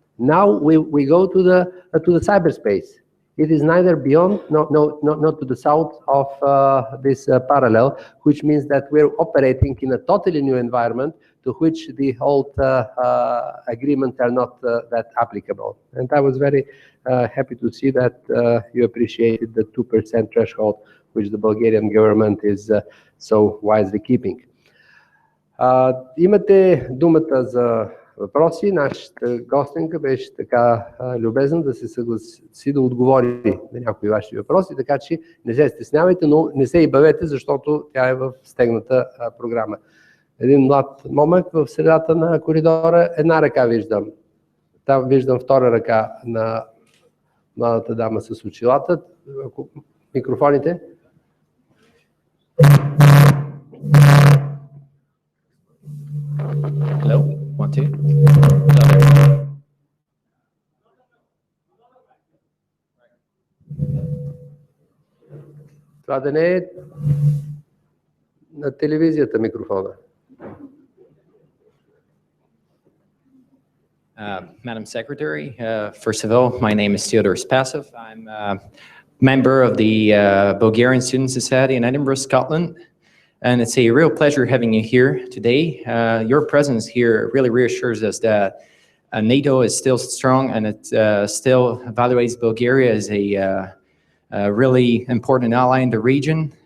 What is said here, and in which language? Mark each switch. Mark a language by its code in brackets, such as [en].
[en] Now we go to the cyberspace. It is neither beyond, not to the south of this parallel, which means that we're operating in a totally new environment to which the old agreements are not that applicable. And I was very happy to see that you appreciated the 2% threshold, which the Bulgarian government is so wisely keeping. [bg] Имате думата за въпроси. Нашата гостенка беше така любезна да се съгласи да отговори на някои ваши въпроси, така че не се стеснявайте, но не се и бавете, защото тя е в стегната програма. Един млад момък в средата на коридора, една ръка виждам. Там виждам втора ръка на младата дама с очилата. Микрофоните. [en] Hello, 1, 2. [bg] Това да не е на телевизията микрофона. [en] Madam Secretary, first of all, my name is Theodore Spasov. I'm member of the Bulgarian Student Society in Edinburgh, Scotland. And it's a real pleasure having you here today. Your presence here really reassures us that NATO is still strong and it still evaluates Bulgaria as a really important ally in the region.